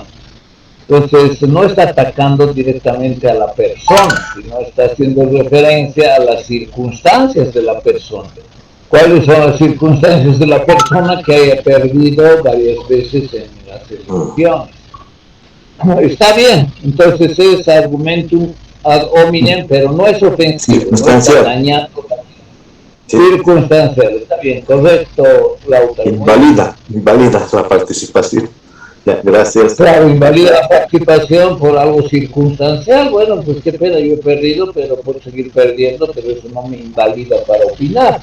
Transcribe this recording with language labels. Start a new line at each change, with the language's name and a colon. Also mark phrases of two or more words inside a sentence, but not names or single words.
Spanish: Entonces no está atacando directamente a la persona, sino está haciendo referencia a las circunstancias de la persona. ¿Cuáles son las circunstancias de la persona que haya perdido varias veces en las elecciones? Está bien, entonces es
Latin: argumentum ad hominem,
Spanish: pero no es ofensivo, no está dañando. Circunstancial, está bien, correcto, Lautaro. Invalida la participación. Ya, gracias. Claro, invalida la participación por algo circunstancial. Bueno, pues qué pena, yo he perdido, pero puedo seguir perdiendo, pero eso no me invalida para opinar.